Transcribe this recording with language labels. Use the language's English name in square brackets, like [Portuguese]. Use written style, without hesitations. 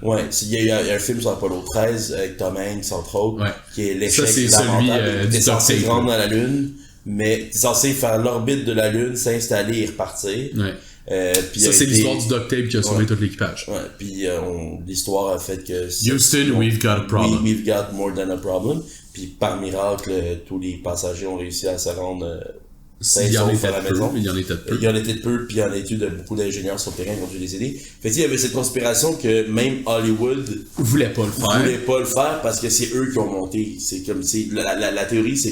[French] Ouais, il y a un film sur Apollo 13 avec Tom Hanks, entre autres, qui est l'échec lamentable. T'es censé se rendre dans la Lune, mais t'es censé faire l'orbite de la Lune, s'installer et repartir. Ouais. Ça, c'est l'histoire du duct tape qui a sauvé tout l'équipage. Ouais, puis l'histoire a fait que... [English] Houston, we've got a problem. We've got more than a problem. [French] Puis par miracle, tous les passagers ont réussi à se rendre... Il y en était peu, il y en était peu. Il y en était peu, puis il y en a eu beaucoup d'ingénieurs sur le terrain qui ont dû les aider. Fait il y avait cette conspiration que même Hollywood voulait pas le faire parce que c'est eux qui ont monté. C'est comme la théorie, c'est